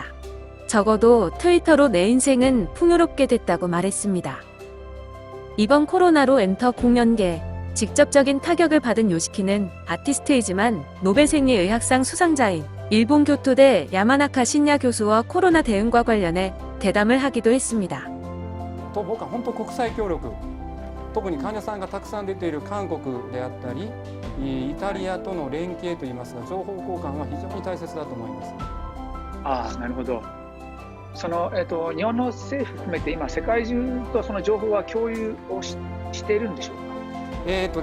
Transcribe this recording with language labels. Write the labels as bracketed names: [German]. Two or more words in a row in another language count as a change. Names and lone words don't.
[Korean] 적어도 트위터로 내 인생은 풍요롭게 됐다고 말했습니다. 이번 코로나로 엔터 공연계에 직접적인 타격을 받은 요시키는 아티스트이지만 노벨 생리의학상 수상자인 일본 교토대 야마나카 신야 교수와 코로나 대응과 관련해 대담을 하기도 했습니다. [Japanese] 僕は本当国際協力、特に患者さんがたくさん出ている韓国であったり、イタリアとの連携といいますか、情報交換は非常に大切だと思います。ああ、なるほど。日本の政府含めて今世界中とその情報は共有をしているんでしょうか。